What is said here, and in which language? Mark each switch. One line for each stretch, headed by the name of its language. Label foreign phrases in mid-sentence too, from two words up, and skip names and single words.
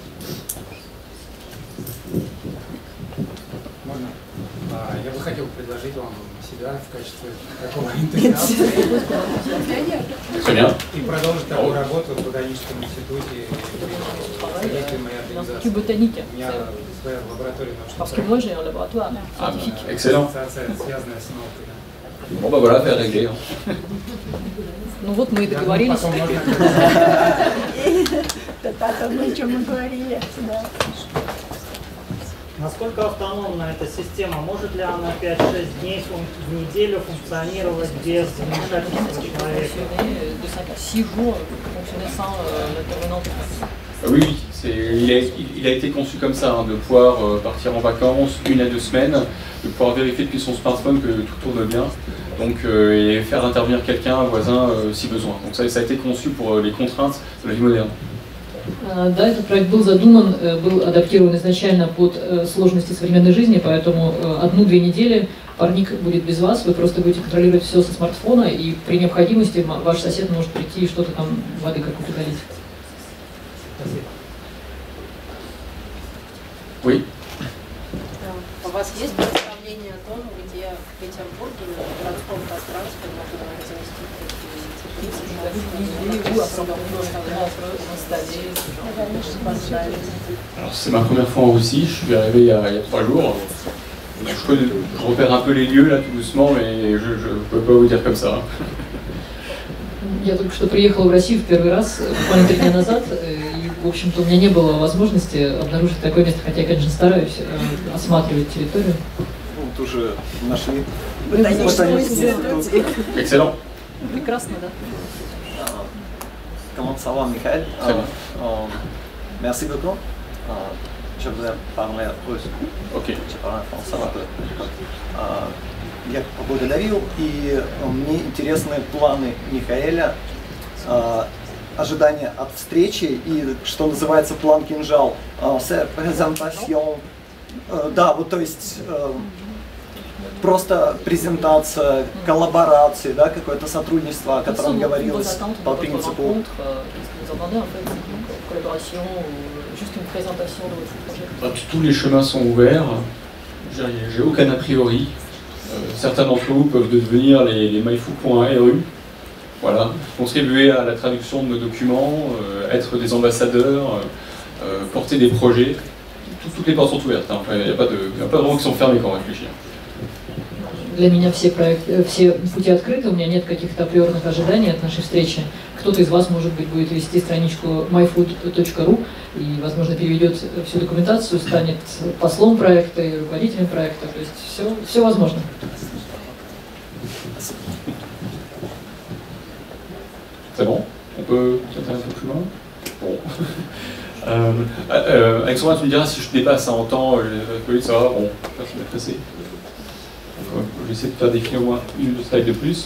Russian: Я бы хотел предложить вам себя в качестве такого энтузиаста и продолжить такую работу в ботаническом институте. У меня своя лаборатория научных связанная с наукой.
French: Bon bah voilà, affaire réglée. Hein.
Russian: Ну вот мы и договорились. Насколько автономна эта система? Может ли она 5-6 дней в неделю функционировать без вмешательства человека?
French: Oui, il a été conçu comme ça, hein, de pouvoir partir en vacances 1 à 2 semaines, de pouvoir vérifier depuis son smartphone que tout tourne bien, donc, et faire intervenir quelqu'un, un voisin, si besoin. Donc ça a été conçu pour les contraintes de la vie moderne.
Russian: Да, этот проект был задуман, был адаптирован изначально под сложности современной жизни, поэтому 1-2 недели парник будет без вас, вы просто будете контролировать все со смартфона, и при необходимости ваш сосед может прийти и что-то там воды какую-то долить.
French: Oui.
Russian: У вас есть представление о том, где в Петербурге в городском пространстве можно разместить такие теплицы?
French: Alors c'est ma première fois en Russie, je suis arrivé il y a 3 jours. Je repère un peu les lieux là tout doucement, mais je ne peux pas vous dire comme ça.
Russian: Я только что приехала в Россию в первый раз, буквально 3 дня назад, и, в общем-то, у меня не было возможности обнаружить такое место, хотя я, конечно, стараюсь осматривать территорию. Вот уже нашли.
French: Excellent.
Russian: Прекрасно, да.
French: Comment ça va, Michael? Merci beaucoup. Je voudrais parler russe. Ok. Je parle français un peu.
Russian: Я поблагодарил, и мне интересны планы Михаэля, ожидания от встречи и, что называется, план кинжал, презентацион, да, вот то есть просто презентация, коллаборации, да, какое-то сотрудничество, о котором говорилось по принципу.
French: Tous les chemins sont ouverts, j'ai aucun a priori. Certains d'entre vous peuvent devenir les myfou.ru, voilà, contribuer à la traduction de nos documents, être des ambassadeurs, porter des projets. Toutes les portes sont ouvertes, hein. Enfin, il n'y a pas de vraiment qui sont fermés quand on réfléchit.
Russian: Для меня все пути открыты, у меня нет каких-то априорных ожиданий от нашей встречи. Кто-то из вас, может быть, будет вести страничку myfood.ru и, возможно, переведет всю документацию, станет послом проекта и руководителем проекта. То есть все возможно.
French: C'est bon? On peut peut-être un peu plus loin? Bon. Alexandra, tu me diras si je dépasse en temps, ça va, bon, je vais pressé. Je vais essayer de faire définir au moins une slide de plus.